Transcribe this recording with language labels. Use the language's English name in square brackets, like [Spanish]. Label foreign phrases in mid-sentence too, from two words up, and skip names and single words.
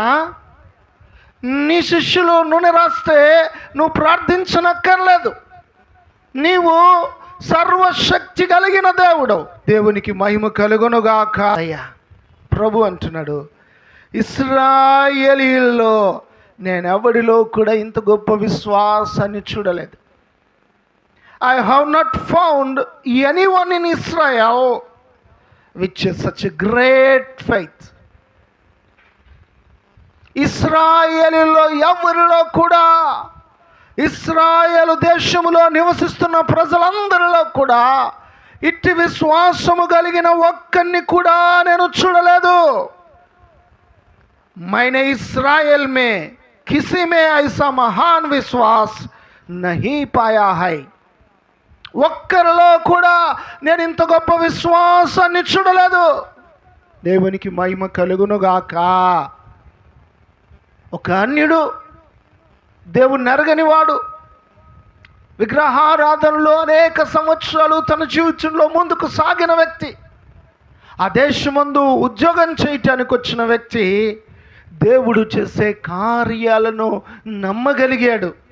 [Telugu] నీ శిష్యులు నూనె రాస్తే నువ్వు ప్రార్థించనక్కర్లేదు. నీవు సర్వశక్తి కలిగిన దేవుడు. దేవునికి మహిమ కలుగునుగాక. అయ్యా ప్రభు అంటున్నాడు, ఇశ్రాయేలీయుల్లో నేను ఎవడిలో కూడా ఇంత గొప్ప విశ్వాసాన్ని చూడలేదు. [English] I have not found anyone in Israel which is such a great faith. [Telugu] ఇశ్రాయేలులో ఎవరిలో కూడా, ఇశ్రాయేలు దేశములో నివసిస్తున్న ప్రజలందరిలో కూడా ఇట్టి విశ్వాసము కలిగిన ఒక్కరిని కూడా నేను చూడలేదు. [Hindi] मैंने इस्राएल में किसी में ऐसा महान विश्वास नहीं पाया है. [Telugu] ఒక్కరిలో కూడా నేను ఇంత గొప్ప విశ్వాసాన్ని చూడలేదు. దేవునికి మహిమ కలుగునుగాక. ఒక అన్యుడు, దేవుని ఎరగని వాడు, విగ్రహారాధనలో అనేక సంవత్సరాలు తన జీవితంలో ముందుకు సాగిన వ్యక్తి, ఆ దేశమందు ఉద్యోగం చేయటానికి వచ్చిన వ్యక్తి దేవుడు చేసే కార్యాలను నమ్మగలిగాడు.